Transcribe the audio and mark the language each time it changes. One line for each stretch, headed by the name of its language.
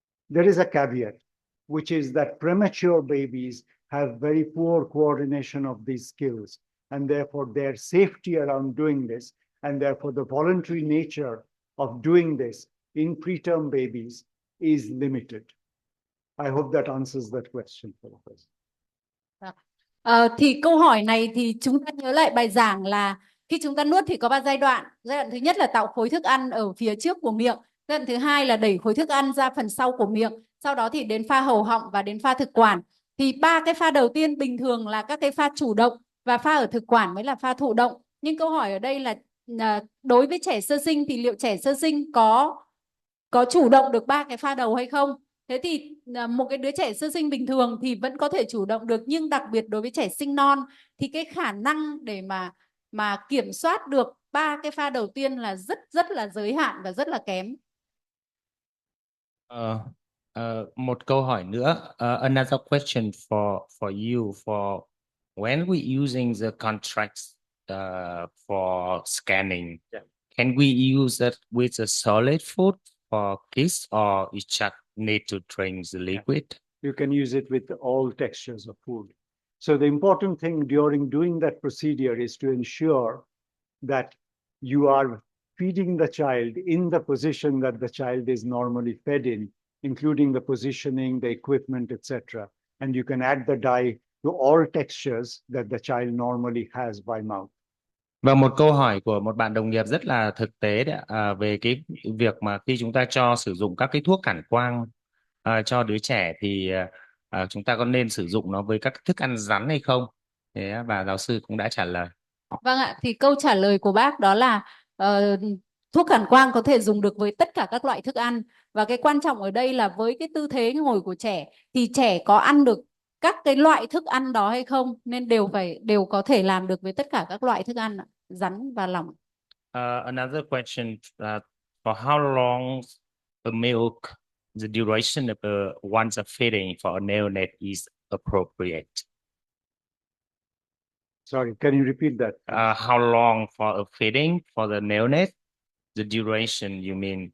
English: There is a caveat, which is that premature babies have very poor coordination of these skills, and therefore their safety around doing this, and therefore the voluntary nature of doing this in preterm babies is limited. I hope that answers that question for us.
Vietnamese: Thì câu hỏi này thì chúng ta nhớ lại bài giảng là khi chúng ta nuốt thì có 3 giai đoạn. Giai đoạn thứ nhất là tạo khối thức ăn ở phía trước của miệng. Giai đoạn thứ hai là đẩy khối thức ăn ra phần sau của miệng. Sau đó thì đến pha hầu họng và đến pha thực quản. Thì 3 cái pha đầu tiên bình thường là các cái pha chủ động và pha ở thực quản mới là pha thụ động. Nhưng câu hỏi ở đây là đối với trẻ sơ sinh thì liệu trẻ sơ sinh có chủ động được 3 cái pha đầu hay không? Thế thì một cái đứa trẻ sơ sinh bình thường thì vẫn có thể chủ động được, nhưng đặc biệt đối với trẻ sinh non thì cái khả năng để mà kiểm soát được 3 cái pha đầu tiên là rất là giới hạn và rất là kém. Một câu hỏi nữa.
English: Another question for you, for when we using the contracts for scanning, can we use it with a solid food for kids, or you just need to drink the liquid? You can use it with all textures of food. So the important thing during doing that procedure is to ensure that you are feeding the child in the position that the child is normally fed in, including the positioning, the equipment, etc. And you can add the dye to all textures that the child normally has by mouth.
Vietnamese: Và một câu hỏi của một bạn đồng nghiệp rất là thực tế đấy, về cái việc mà khi chúng ta cho sử dụng các cái thuốc cản quang cho đứa trẻ thì chúng ta có nên sử dụng nó với các thức ăn rắn hay không? Thế và giáo sư cũng đã trả lời. Vâng ạ, thì câu trả lời của bác đó là thuốc cản quang có thể dùng được với tất cả các loại thức ăn, và cái quan trọng ở đây là với cái tư thế ngồi của trẻ thì trẻ có ăn được các cái loại thức ăn đó hay không, nên đều có thể làm được với tất cả các loại thức ăn, rắn và lỏng.
English: Another question, for how long a milk, the duration of once a feeding for a neonate is appropriate? Sorry, can you repeat that? How long for a feeding for the neonate? The duration, you mean?